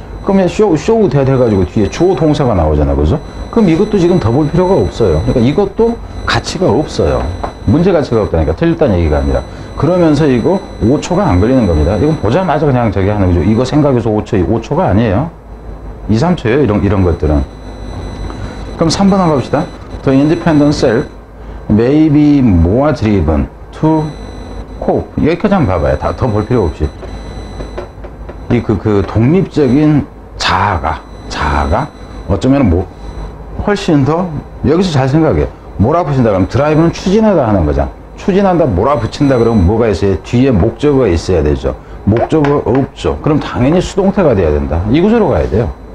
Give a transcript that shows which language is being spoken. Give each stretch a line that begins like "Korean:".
Korean: 그러면 show that 해가지고 뒤에 조 동사가 나오잖아. 그죠? 그럼 이것도 지금 더 볼 필요가 없어요. 그러니까 이것도 가치가 없어요. 문제 가치가 없다니까. 틀렸다는 얘기가 아니라. 그러면서 이거 5초가 안 걸리는 겁니다. 이건 보자마자 그냥 저기 하는 거죠. 이거 생각해서 5초가 아니에요. 2, 3초예요. 이런 것들은. 그럼 3번 한번 갑시다.
English: The independent self may be more driven to cope.
Korean: 여기까지 한번 봐봐요. 다 더 볼 필요 없이. 그 독립적인 자아가 어쩌면 훨씬 더 여기서 잘 생각해. 몰아붙인다 그러면 드라이브는 추진하다 하는 거잖아. 추진한다, 몰아붙인다 그러면 뭐가 있어요? 뒤에 목적어가 있어야 되죠. 목적어가 없죠. 그럼 당연히 수동태가 돼야 된다. 이 구조로 가야 돼요.